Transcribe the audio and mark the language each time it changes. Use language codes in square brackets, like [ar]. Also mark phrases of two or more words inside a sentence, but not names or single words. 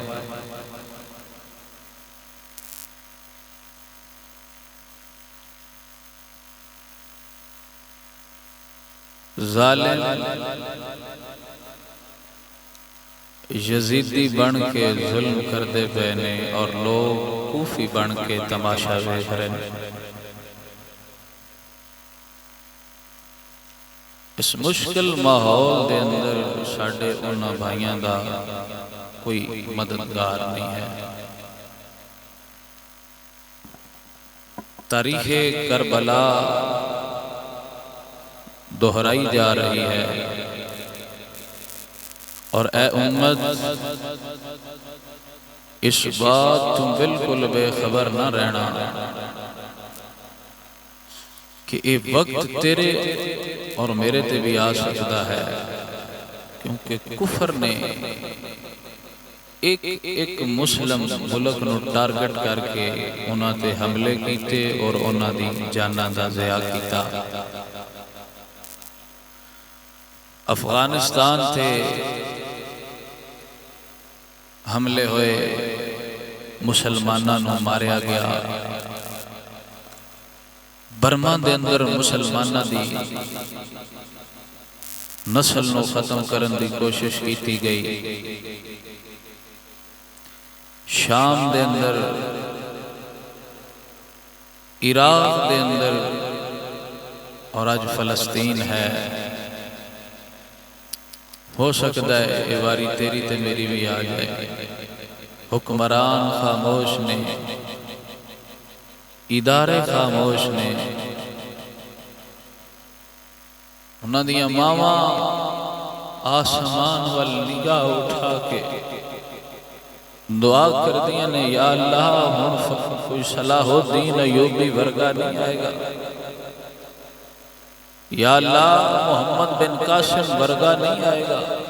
[pa] ظالم یزیدی بن کے ظلم کردے پے نے اور لوگ کوفی بن کے تماشا ویکھ رہے ہیں۔ اس مشکل ماحول دے اندر ساڈے انہاں بھائیاں دا کوئی مددگار نہیں ہے۔ تاریخ کربلا دہرائی جا رہی ہے، اور اے امت اس بات تم بالکل بے خبر نہ رہنا کہ یہ وقت تیرے اور میرے تے بھی آ سکتا ہے، کیونکہ کفر نے ایک مسلم ملک نو ٹارگٹ کر کے انہاں تے حملے کیتے اور انہاں دی جاناں دا ضیاع کیتا۔ افغانستان تے حملے ہوئے، مسلمانوں نو ماریا گیا۔ برما دے اندر مسلمانوں دی نسل نو ختم کرن دی کوشش کیتی گئی۔ شام دے اندر، عراق دے اندر، اور آج فلسطین ہے۔ ہو سکتا ہے یہ واری تیری تے میری بھی آ جائے۔ حکمران خاموش نے، ادارے خاموش نے، انہاں دیاں ماواں آسمان وال نگاہ اٹھا کے دعا کر دیا نے، یا اللہ ہن کوئی صلاح الدین ایوبی ورگا نہیں آئے گا، یا اللہ محمد بن قاسم ورگا نہیں آئے گا،